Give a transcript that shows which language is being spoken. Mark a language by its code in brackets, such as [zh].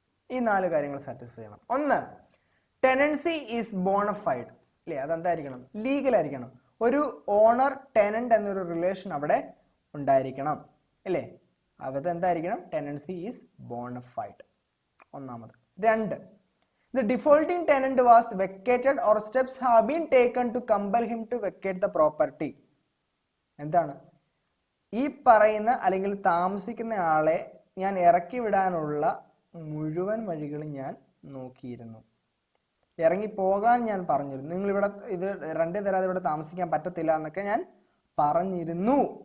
[ml] ഈ 4 കാര്യങ്ങൾ സാറ്റിസ്ഫൈ ചെയ്യണം. 1, ടെനൻസി ഈസ് ബോണഫൈഡ്, അല്ലേ? അതെന്തായിരിക്കണം? ലീഗൽ ആയിരിക്കണം. ഒരു ഓണർ ടെനന്റ് എന്നൊരു റിലേഷൻ അവിടെ ഉണ്ടായിരിക്കണം, അല്ലേ? അതെന്തായിരിക്കണം? ടെനൻസി ഈസ് ബോണഫൈഡ്, ഒന്നാമത്. [en] 2, the defaulting tenant was vacated or steps have been taken to compel him to vacate the property. [ml] എന്താണ്? ഈ പറയുന്ന അല്ലെങ്കിൽ താമസിക്കുന്ന ആളെ ഞാൻ ഇറക്കി വിടാനുള്ള മുഴുവൻ വഴികളും ഞാൻ നോക്കിയിരുന്നു. ഇറങ്ങി പോകാൻ ഞാൻ പറഞ്ഞിരുന്നു. നിങ്ങൾ ഇവിടെ ഇത് റെന്റ് തരാതെ ഇവിടെ താമസിക്കാൻ പറ്റത്തില്ല എന്നൊക്കെ ഞാൻ പറഞ്ഞിരുന്നു.